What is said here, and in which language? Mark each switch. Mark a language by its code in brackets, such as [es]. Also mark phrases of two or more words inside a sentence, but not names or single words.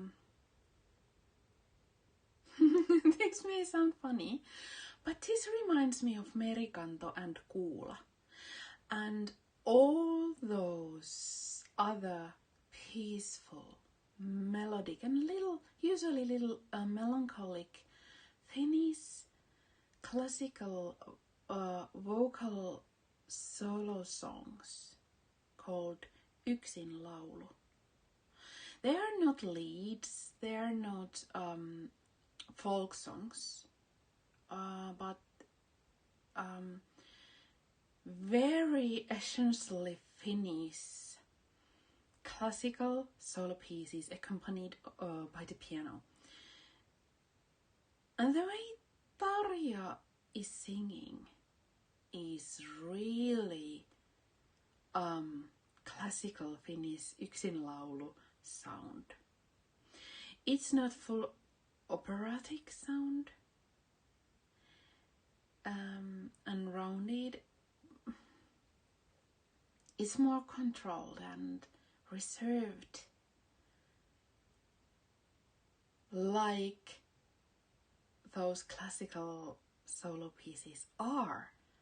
[en] this may sound funny, but this reminds me of Merikanto and Kuula and all those other peaceful, melodic and usually little melancholic Finnish classical vocal solo songs called [fi] yksin laulu. [en] They are not leads, they are not folk songs, but very essentially Finnish classical solo pieces accompanied by the piano. And the way Tarja is singing is really classical Finnish [fi] yksin laulu [en] sound. It's not full operatic sound and rounded. It's more controlled and reserved, like those classical solo pieces are.